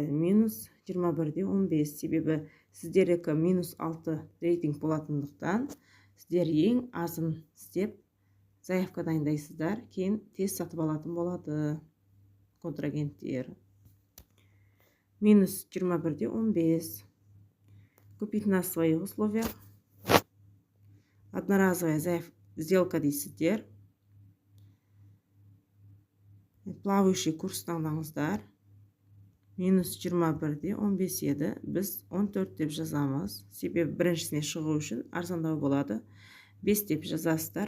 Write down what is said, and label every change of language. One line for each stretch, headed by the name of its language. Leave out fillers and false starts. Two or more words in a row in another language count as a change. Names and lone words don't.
Kazakh: -21,15. Себебі сіздердікі -6 рейтинг болатындықтан, сіздер ең азын істеп заявка дайындайсыздар. Кейін тез сатып алатын болады контрагенттер. -21,15.
Russian: Купить на своих условиях. Одноразовая сделка
Kazakh: дейсіздер.
Russian: Плавающий курс
Kazakh: таңдаңыздар. -21,15 еді. Біз 14 деп жазамыз. Себебі біріншісіне шығу үшін арзандау болады. 5 деп жазасыздар.